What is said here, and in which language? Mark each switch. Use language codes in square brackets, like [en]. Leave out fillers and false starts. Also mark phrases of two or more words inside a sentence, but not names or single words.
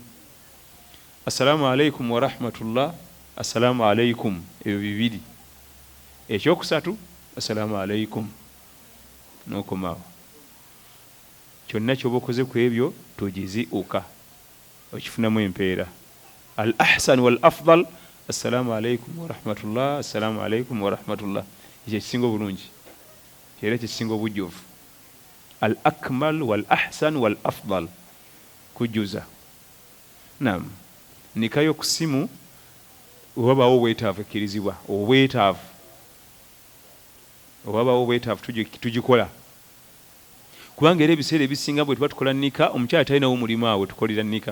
[ar] السلام عليكم ورحمة الله السلام عليكم, [lg] ebyo bibiri. Ekyokusatu [ar] السلام عليكم [lg] n'okomaawo. Kyonna ky'oba okoze ku ebyo togizi uka okifunamu empeera. [ar] الأحسن والأفضل السلام عليكم ورحمة الله السلام عليكم ورحمة الله, [lg] ekyo kisinga obulungi era kisinga obujjuvu. [ar] الأكمل والأحسن والأفضل kujuza. [lg] Naam. Nikayo ku simu obabawo obwetaavu ekkirizibwa, obwetaavu tugikola kubanga era ebiseera ebisinga bwe tuba tukola nika omukyala talinawo mulimu awo tukolera nika.